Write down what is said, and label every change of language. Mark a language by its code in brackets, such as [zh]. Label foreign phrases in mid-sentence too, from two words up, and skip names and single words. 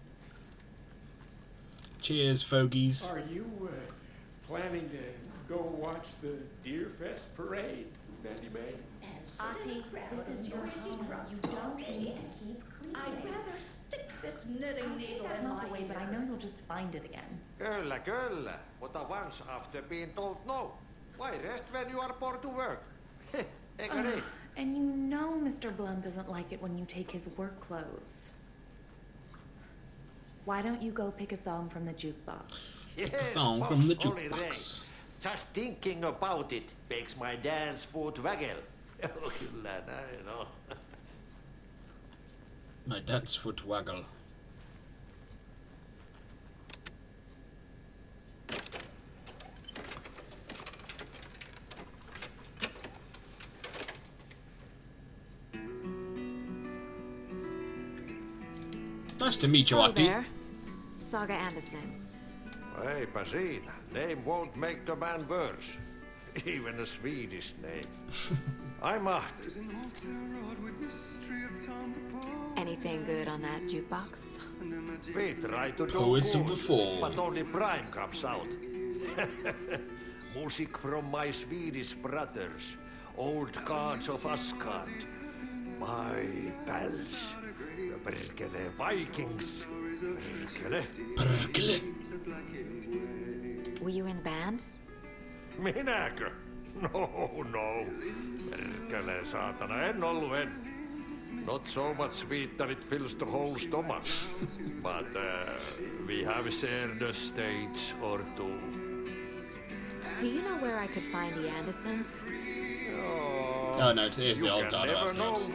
[en] Cheers, fogies. Are you planning to go watch the Deer Fest parade, Mandy May? Ahti, this is your home. You don't need to keep cleaning. I'd rather stick this knitting needle in my away, but I know you'll just find it again. [fi] Kyllä, kyllä. [en] Mutta once after being told no. Why rest when you are born to work? [fi] Eikö niin? [en] And you know Mr. Blum doesn't like it when you take his work clothes. Why don't you go pick a song from the jukebox? Pick a song from the jukebox. Just thinking about it makes my dance foot waggle. [fi] Kyllä näin on. [en] My dance foot waggle. Nice to meet you, Hello Ahti. there. Saga Anderson. [fi] Eipä siinä. [en] Name won't make the man worse. Even a Swedish name. I'm Ahti. Anything good on that jukebox? We try to do Poets of good, the Fall. but only Prime comes out. Music from my Swedish brothers, old gods of Asgard. My pals, the Perkele Vikings. Perkele. Perkele. Were you in the band? [fi] Minäkö? No. Perkele saatana, en ollut en. [en] Not so much sweet that it fills the whole stomach. But we have shared a stage or two. Do you know where I could find the Andersons? Oh no, it is the old You god can of never know Asgard.